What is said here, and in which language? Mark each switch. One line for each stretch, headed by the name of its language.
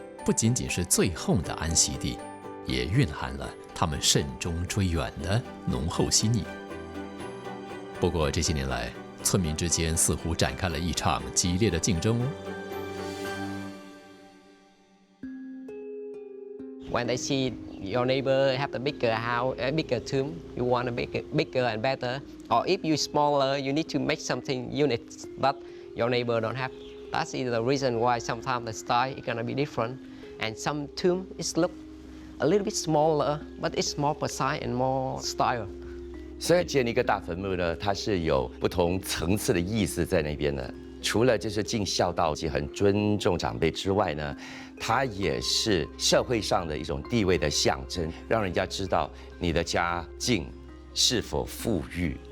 Chinese: 不仅仅是最后的安息地，也蕴含了他们慎终追远的浓厚心意。不过这些年来，村民之间似乎展开了一场激烈的竞争哦。
English: When they see your neighbor have a bigger house, a bigger tomb, you want a bigger and better. Or if you smaller, you need to make something unique that your neighbor don't have. That's the reason why sometimes the style is gonna be different. And some tomb is look a little bit smaller, but it's more precise and more style.
Chinese: 所以建立一个大坟墓呢，它是有不同层次的意思在那边的。除了就是尽孝道及很尊重长辈之外呢，它也是社会上的一种地位的象征，让人家知道你的家境是否富裕。